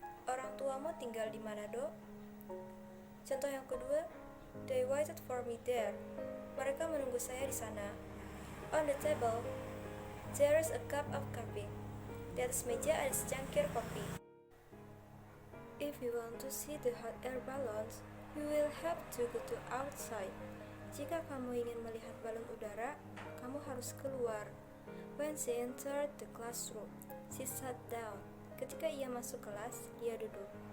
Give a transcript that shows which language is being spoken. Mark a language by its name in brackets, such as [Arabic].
[Indonesian] Orang tuamu tinggal di Manado. Contoh yang kedua, [English] they waited for me there. [Indonesian] Mereka menunggu saya di sana. [English] On the table, There's a cup of coffee. [Indonesian] Di atas meja ada secangkir kopi. [English] If you want to see the hot air balloons, you will have to go to outside. [Indonesian] Jika kamu ingin melihat balon udara, kamu harus keluar. [English] When she entered the classroom, she sat down. [Indonesian] Ketika ia masuk kelas, ia duduk.